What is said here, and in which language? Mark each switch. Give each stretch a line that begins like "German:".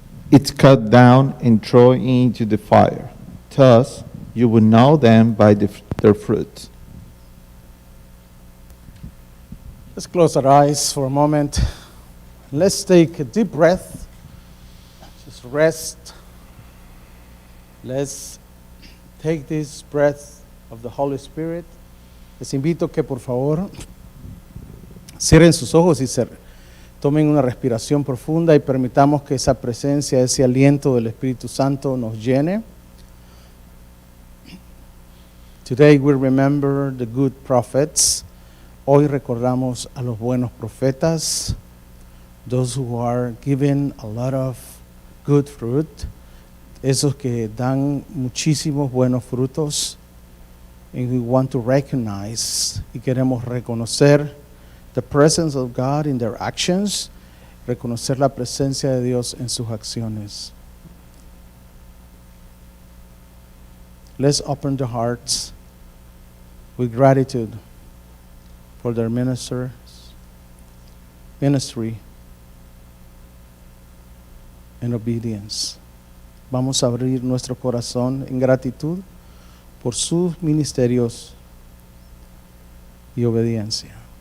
English: It's cut down and thrown into the fire. Thus, you will know them by their fruits. Let's close our eyes for a moment. Let's take a deep breath. Just rest. Let's take this breath of the Holy Spirit.
Spanish: Les invito que por favor cierren sus ojos y tomen una respiración profunda y permitamos que esa presencia, ese aliento del Espíritu Santo nos llene.
English: Today we remember the good prophets.
Spanish: Hoy recordamos a los buenos profetas,
English: those who are given a lot of good fruit,
Spanish: esos que dan muchísimos buenos frutos.
English: And we want to recognize,
Spanish: y queremos reconocer
English: the presence of God in their actions,
Spanish: reconocer la presencia de Dios en sus acciones.
English: Let's open the hearts with gratitude for their ministry and obedience.
Spanish: Vamos a abrir nuestro corazón en gratitud por sus ministerios y obediencia.